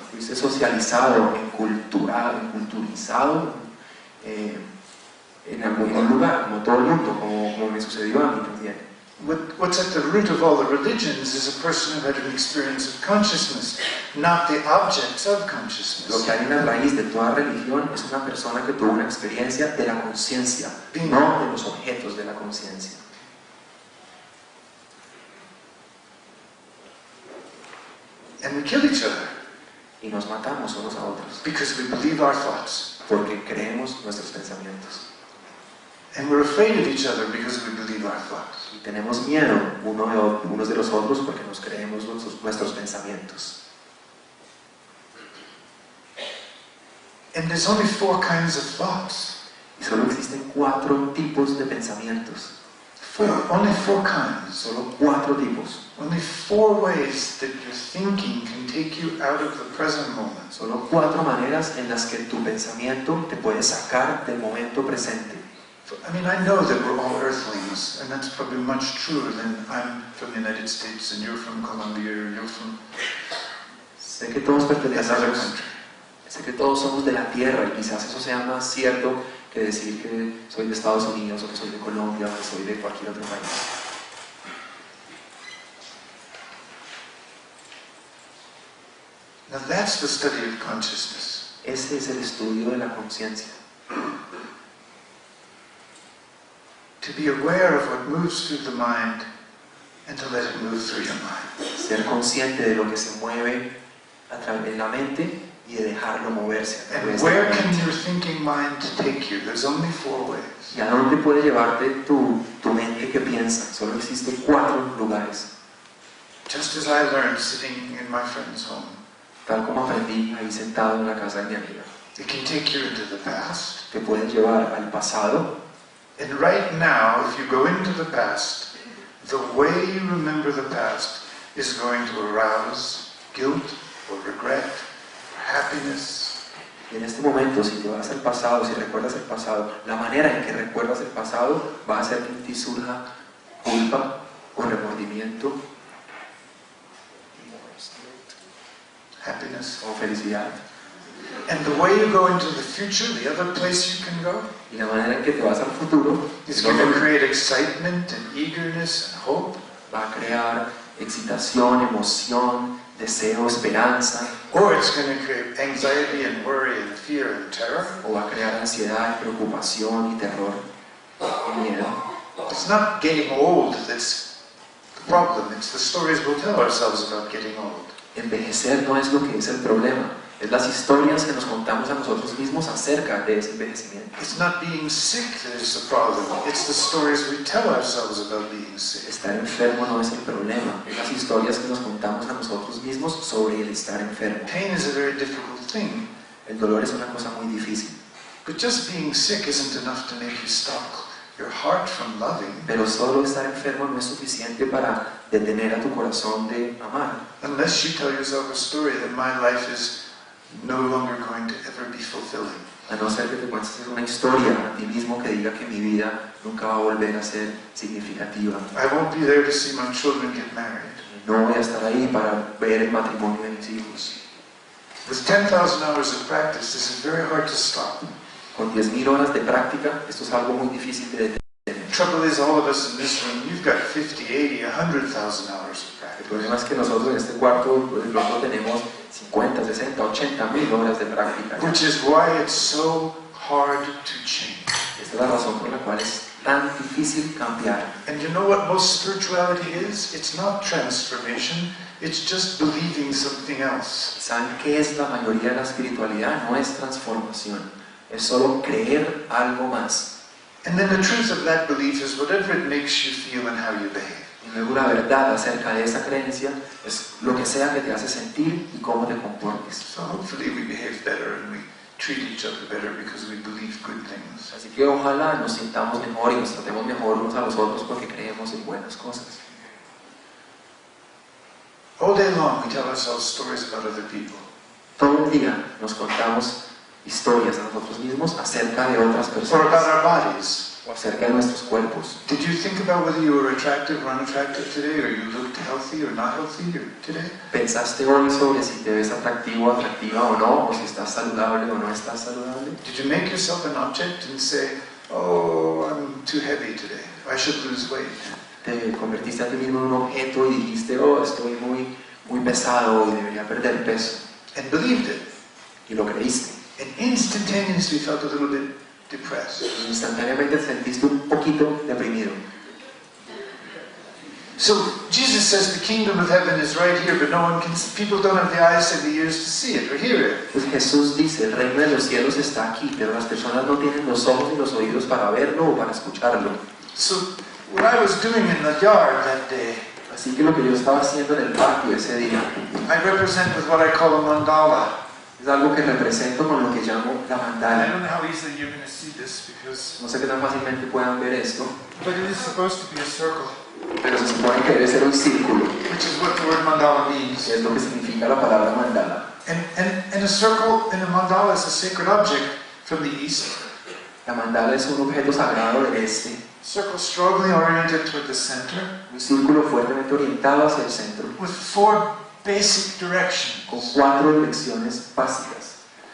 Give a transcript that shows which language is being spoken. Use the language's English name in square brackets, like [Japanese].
[Spanish] Fuiste socializado, culturizado en algún lugar, como todo el mundo, como me sucedió a mí también. [English] What's at the root of all the religions is a person who had an experience of consciousness, not the objects of consciousness. [Spanish] Lo que hay en la raíz de toda religión es una persona que tuvo una experiencia de la conciencia, no de los objetos de la conciencia. [English] And we kill each other [Spanish] Y nos matamos unos a otros [English] because we believe our thoughts. [Spanish] porque creemos nuestros pensamientos. [English] And we're afraid of each other because we believe our thoughts. [Spanish] Y tenemos miedo unos de los otros porque nos creemos nuestros pensamientos. [English] And there's only 4 kinds of thoughts. [Spanish] Y solo existen 4 tipos de pensamientos. [English] Only 4 kinds. [Spanish] Solo 4 tipos. [English] Only 4 ways that your thinking can take you out of the present moment. [Spanish] Solo 4 maneras en las que tu pensamiento te puede sacar del momento presente. [English] I mean, I know that we're all earthlings, and that's probably much truer than I'm from the United States and you're from Colombia or you're from [Spanish] Sé que todos [English] another [Spanish] pertenecemos, [English] country. [Spanish] sé que todos somos de la tierra y quizás eso sea más cierto que decir que soy de Estados Unidos o que soy de Colombia o que soy de cualquier otro país. [English] Now that's the study of consciousness. [Spanish] Ese es el estudio de la conciencia. [English] To be aware of what moves through the mind and to let it move through your mind. [Spanish] Ser consciente de lo que se mueve a través de la mente y de dejarlo moverse a [English] And [Spanish] través de [English] where [Spanish] la [English] can [Spanish] mente. [English] your thinking mind take you? There's only 4 ways. [Spanish] ¿Y a dónde puede llevarte tu mente que piensa? Solo existen 4 lugares. [English] Just as I learned sitting in my friend's home. [Spanish] Tal como aprendí ahí sentado en la casa de mi amiga. [English] It can take you into the past. [Spanish] Te pueden llevar al pasado. [English] And right now, if you go into the past, the way you remember the past is going to arouse guilt or regret or happiness. [Spanish] Y en este momento, si te vas al pasado, si recuerdas el pasado, la manera en que recuerdas el pasado va a hacer que en ti surja culpa o remordimiento [English] Happiness. [Spanish] o felicidad. [English] And the way you go into the future, the other place you can go, [Spanish] Y la manera en que te vas al futuro [English] is going to create excitement and eagerness and hope. [Spanish] va a crear excitación, emoción, deseo, esperanza, [English] Or it's going to create anxiety and worry and fear and terror. [Spanish] o va a crear ansiedad, preocupación y terror y miedo. [English] It's not getting old that's the problem. It's the stories we'll tell ourselves about getting old. [Spanish] Envejecer no es lo que es el problema, es las historias que nos contamos a nosotros mismos acerca de ese envejecimiento. [English] It's not being sick that is the problem. It's the stories we tell ourselves about being sick. [Spanish] Estar enfermo no es el problema, es las historias que nos contamos a nosotros mismos sobre el estar enfermo. [English] Pain is a very difficult thing, [Spanish] El dolor es una cosa muy difícil, [English] but just being sick isn't enough to make you stop your heart from loving. [Spanish] pero solo estar enfermo no es suficiente para detener a tu corazón de amar. [English] Unless you tell yourself a story that my life is no longer going to ever be fulfilling. [Spanish] A no ser que te cuentes una historia a ti mismo que diga que mi vida nunca va a volver a ser significativa. [English] I won't be there to see my children get married. [Spanish] No voy a estar ahí para ver el matrimonio de mis hijos. [English] With 10,000 hours of practice, this is very hard to stop. [Spanish] Con 10.000 horas de práctica, esto es algo muy difícil de detener. [English] The trouble is, all of us in this room, you've got 50, 80, 100,000 hours of practice. [Spanish] El problema es que nosotros en este cuarto de pronto tenemos 50, 60, 80.000 horas de práctica. [English] Which is why it's so hard to change. [Spanish] Esta es la razón por la cual es tan difícil cambiar. [English] And you know what most spirituality is? It's not transformation, it's just believing something else. [Spanish] ¿Saben qué es la mayoría de la espiritualidad? No es transformación, es solo creer algo más. [English] And then the truth of that belief is whatever it makes you feel and how you behave. [Spanish] Y luego la verdad acerca de esa creencia es lo que sea que te hace sentir y cómo te comportes. [English] So hopefully we behave better and we treat each other better because we believe good things. [Spanish] Así que ojalá nos sintamos mejor y nos tratemos mejor unos a los otros porque creemos en buenas cosas. [English] All day long we tell ourselves stories about other people. [Spanish] Todo el día nos contamos historias a nosotros mismos acerca de otras [English] Or [Spanish] personas [English] about our bodies. [Spanish] o acerca de nuestros cuerpos. [English] Did you think about whether you were attractive or unattractive today, or you looked healthy or not healthy today? [Spanish] ¿Pensaste hoy sobre si te ves atractivo o atractiva o no, o si estás saludable o no estás saludable? [English] Did you make yourself an object and say, oh, I'm too heavy today, I should lose weight? [Spanish] ¿Te convertiste a ti mismo en un objeto y dijiste, oh, estoy muy pesado y debería perder peso? [English] And believed it. [Spanish] Y lo creíste. [English] And instantaneously felt a little bit depressed. [Spanish] Instantáneamente te sentiste un poquito deprimido. [English] So Jesus says the kingdom of heaven is right here, but no one can. People don't have the eyes and the ears to see it or hear it. [Spanish] Pues Jesús dice, el reino de los cielos está aquí, pero las personas no tienen los ojos y los oídos para verlo o para escucharlo. [English] So what I was doing in the yard that day, [Spanish] Así que lo que yo estaba haciendo en el patio ese día, [English] I represent with what I call a mandala. [Spanish] es algo que represento con lo que llamo la [English] And I [Spanish] mandala. [English] don't know how easily you're going to see this because, [Spanish] No sé qué tan fácilmente puedan ver esto, [English] but it is supposed to be a circle, [Spanish] pero se supone que debe ser un círculo, [English] which is what the word mandala means. [Spanish] que es lo que significa la palabra mandala. [English] And a circle in a mandala is a sacred object from the east. [Spanish] La mandala es un objeto sagrado del este, [English] Circle strongly oriented toward the center, [Spanish] un círculo fuertemente orientado hacia el centro, [English] with 4 basic directions. [Spanish] con 4 direcciones básicas.